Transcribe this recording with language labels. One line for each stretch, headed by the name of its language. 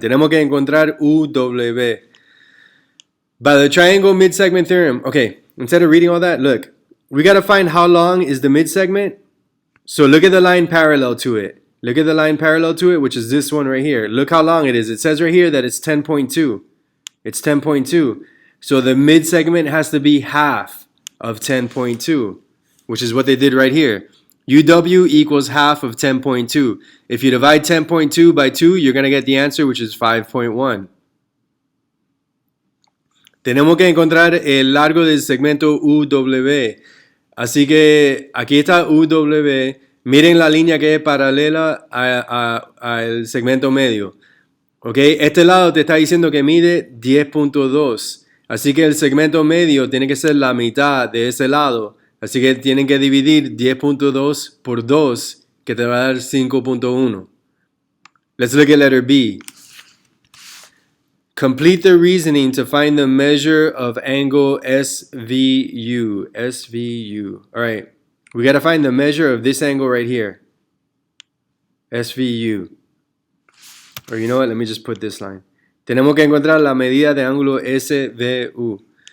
Spanish: Tenemos que encontrar UW.
English: By the triangle midsegment theorem. Okay, instead of reading all that, look. We got to find how long is the midsegment. So look at the line parallel to it. Look at the line parallel to it, which is this one right here. Look how long it is. It says right here that it's 10.2. It's 10.2. So the midsegment has to be half of 10.2, which is what they did right here. UW equals half of 10.2. If you divide 10.2 by 2, you're going to get the answer, which is 5.1.
Spanish: Tenemos que encontrar el largo del segmento UW. Así que aquí está UW. Miren la línea que es paralela al segmento medio. ¿Ok? Este lado te está diciendo que mide 10.2. Así que el segmento medio tiene que ser la mitad de ese lado. Así que tienen que dividir 10.2 por 2, que te va a dar 5.1.
English: Let's look at letter B. Complete the reasoning to find the measure of angle SVU. SVU. All right. We got to find the measure of this angle right here. SVU. Or you know what? Let me just put this line.
Spanish: Tenemos que encontrar la medida de ángulo SVU.